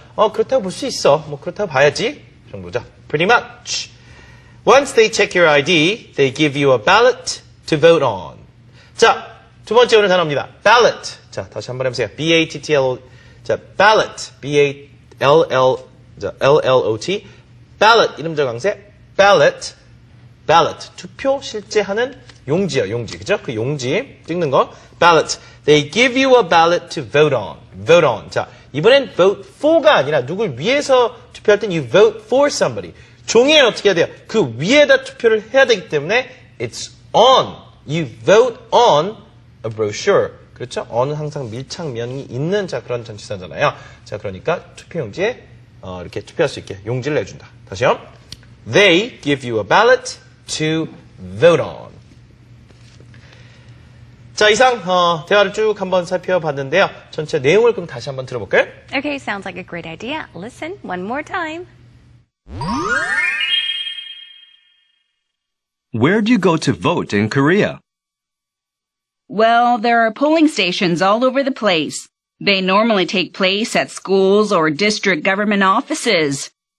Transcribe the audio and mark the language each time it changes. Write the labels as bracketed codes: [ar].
[ko] 그렇다고 볼 수 있어. 뭐 그렇다고 봐야지. 그 정도죠. [en] Pretty much. Once they check your ID, they give you a ballot to vote on. [ko] 자, 두 번째 오늘 단어입니다. ballot. 자, 다시 한번 해보세요. B-A-T-T-L-O. 자, ballot. [en] B-A-L-L-O-T. ballot. 이름적 강세. ballot. ballot. [ko] 투표 실제 하는 용지요, 용지. 그죠? 그 용지 찍는 거. ballot. [en] They give you a ballot to vote on. vote on. [ko] 자, 이번엔 vote for가 아니라 누굴 위해서 투표할 땐 [en] you vote for somebody. [ko] 종이에 어떻게 해야 돼요? 그 위에다 투표를 해야 되기 때문에 [en] it's on. You vote on a brochure. [ko] 그렇죠? on은 항상 밀착면이 있는 자 그런 전치사잖아요. 자, 그러니까 투표용지에 이렇게 투표할 수 있게 용지를 내준다. 다시요. [en] They give you a ballot to vote on. [ko] 자, 이상 대화를 쭉 한번 살펴봤는데요. 전체 내용을 그럼 다시 한번 들어볼까요? [en] Okay, sounds like a great idea. Listen one more time. Where do you go to vote in Korea? Well, there are polling stations all over the place. They normally take place at schools or district government offices.